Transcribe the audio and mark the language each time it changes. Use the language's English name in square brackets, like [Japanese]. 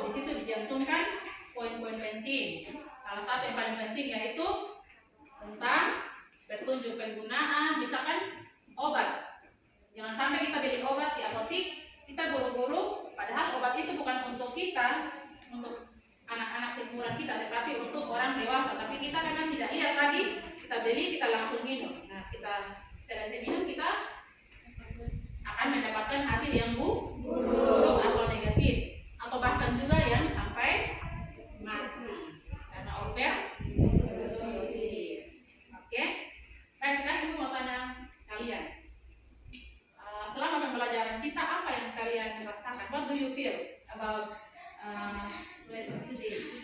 [Indonesian] Di situ dicantumkan poin-poin penting. Salah satu yang paling penting yaitu tentang petunjuk penggunaan. Misalkan obat, jangan sampai kita beli obat di apotik, kita buru-buru, padahal obat itu bukan untuk kita, untuk anak-anak seumuran kita, tetapi untuk orang dewasa. Tapi kita memang tidak lihat lagi, kita beli, kita langsung minum. Nah, kita selesai minum, kita akan mendapatkan hasil yang buruk atau negatif, atau bahkan juga yang sampai mati karena overdosis. Oke, baik, sekarang Ibu mau tanya kalian, selama pembelajaran kita apa yang kalian rasakan? [English] What do you feel about lesson today?